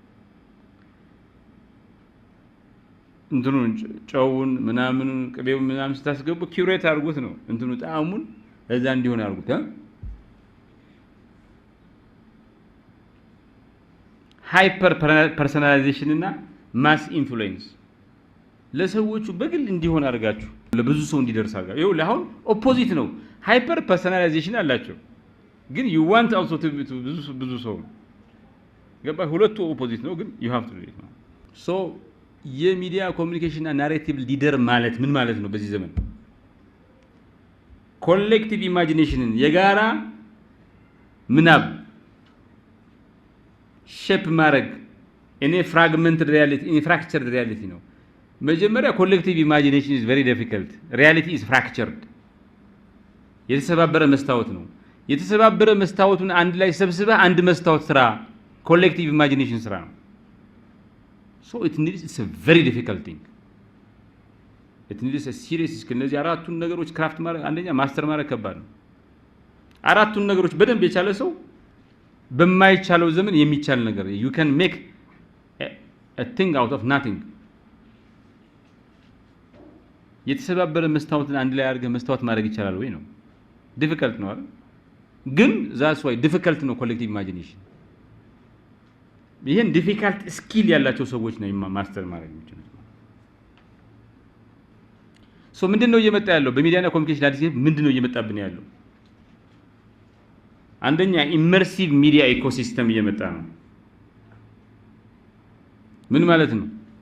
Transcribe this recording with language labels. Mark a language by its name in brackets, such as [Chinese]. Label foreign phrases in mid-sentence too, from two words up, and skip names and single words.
[Amharic] እንትኑን ጨውን ምናምን ቅቤው ምናምን ስታስገቡ ኪውሬት አድርጉት ነው እንትኑ ጣዕሙን ለዛ እንዲሆን አድርጉት። ሃይፐር ፐርሰናላይዜሽን እና [English] mass influence [Amharic] ለሰዎቹ በግል እንዲሆን አድርጋችሁ ለብዙ ሰው እንዲደርስ አድርጋችሁ ይኸው ለአሁን ኦፖዚት ነው። [English] hyper personalization [Amharic] አላቸው ግን [English] you want also to [Amharic] ብዙ ሰው ገባ። ሁለቱ ኦፖዚት ነው ግን [English] you have to do it [Amharic] ነው። ሶ [English] media communication [Amharic] እና [English] narrative leader [Amharic] ማለት ምን ማለት ነው? በዚህ ዘመን [English] collective imagination [Amharic] የጋራ ምናብ ሼፕ ማድረግ እኔ [English] fragmented reality [Amharic] እኔ [English] fractured reality [Amharic] ነው። መጀመሪያ [English] collective imagination is very difficult reality is fractured [Amharic] የተሰባበረ መስታወት ነው። የተሰባበረ መስታወቱን አንድ ላይ ሰብስበህ አንድ መስታወት ስራ [English] collective imagination [Amharic] ስራ ነው። [English] so it's a very difficult thing it needs a serious skill። [Amharic] እነዚህ አራቱን ነገሮች ክራፍት ማድረግ አንደኛ ማስተር ማድረግ ከባድ ነው። አራቱን ነገሮች በደንብ የቻለ ሰው በማይቻለው ዘመን የሚቻል ነገር [English] you can make a thing out of nothing። [Amharic] የተሰባበረ መስታወትን አንድ ላይ አድርገህ መስታወት ማድረግ ይቻላል ወይ ነው? ዲፊካልት ነው አይደል? ግን [English] that's why [Amharic] ዲፊካልት ነው [English] collective imagination። [Amharic] ይሄን [English] difficult skill [Amharic] ያላቸው ሰዎች ነው ማስተር ማድረግ የሚችሉት። ሶ ምንድነው እየመጣ ያለው በሚዲያና ኮሚኒኬሽን አዲስ ምንድነው እየመጣብን ያለው? አንደኛ [English] immersive media ecosystem [Amharic] እየመጣ ነው። ምን ማለት ነው?